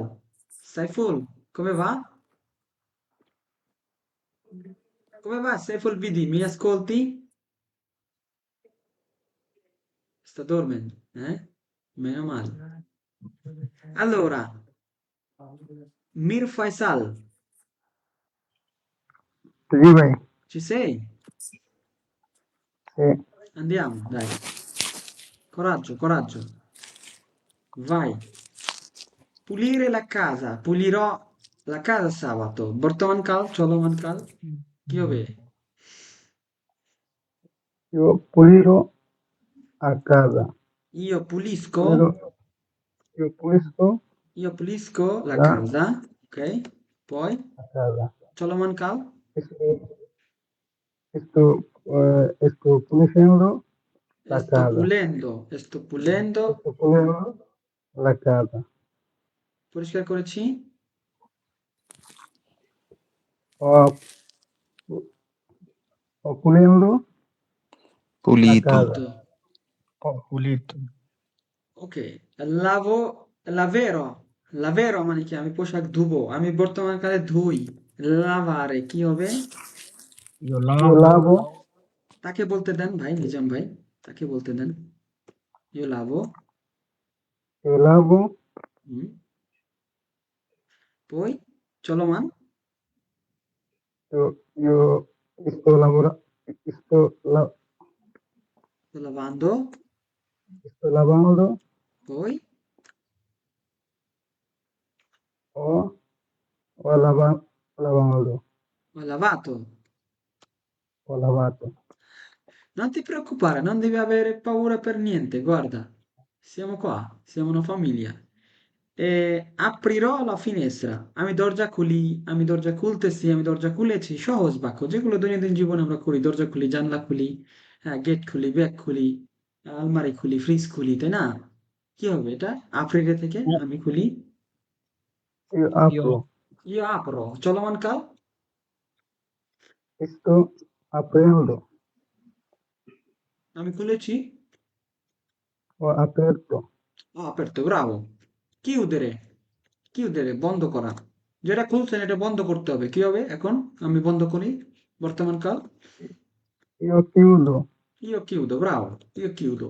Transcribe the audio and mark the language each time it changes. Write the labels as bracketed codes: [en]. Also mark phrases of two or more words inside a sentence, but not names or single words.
[it] Saiful, come va? Come va Saiful BD? Mi ascolti? Sta dormendo, eh? Meno male. Allora, Mir Faisal, [bn] জি ভাই [it] ci sei? [bn] সে [it] Andiamo, dai. Coraggio, coraggio. Vai. Pulire la casa. Pulirò la casa sabato. [bn] বর্তমান কাল, চলমান কাল। কি হবে? [it] io pulirò a casa Io pulisco, pulirò io pulisco io pulisco la la casa, ok? Poi, a casa [bn] চলমান কাল, [it] esto esto pulendo la casa sto pulendo, esto pulendo la casa [bn] পরিষ্কার করেছি, [it] o o pulendo la Pulito. casa pulito. Ho pulito. [bn] Ok, [it] lavero, lavero [bn] মানে কি আমি পোশাক ধুবো, আমি বর্তমানকালে ধুই, লাভারে কি হবে? [it] Io io lavo. lavo [bn] তাকে বলতে দেন ভাই, নিজাম ভাই, তাকে বলতে দেন। [it] Io lavo, io lavo [bn] হুম, poi চলমান, [it] io sto lavorando sto lavando, sto lavando poi o lavando ho lavato. ho lavato Non ti preoccupare, non devi avere paura per niente, guarda, siamo qua, siamo una famiglia. E aprirò la finestra, [bn] আমি দরজা খুলি, আমি দরজা খুলতেছি, আমি দরজা খুলেছি, সহজ বাক্য, যেগুলো দৈনন্দিন জীবনে আমরা করি, দরজা খুলি, জানলা খুলি, হ্যাঁ, গেট খুলি, ব্যাগ খুলি, আলমারি খুলি, ফ্রিজ খুলি, তাই না? কি হবে এটা? আপ্রিলে থেকে আমি খুলি, [it] io apro io apro, [bn] চলমান কাল, [it] sto aprendo [bn] আমি খুলেছি, [it] ho aperto ho aperto, bravo. Chiudere, chiudere, [bn] বন্ধ করা। যেটা খুলছেন এটা বন্ধ করতে হবে। কি হবে এখন? আমি বন্ধ করি, বর্তমান কাল। [it] io chiudo Io chiudo, bravo, io chiudo.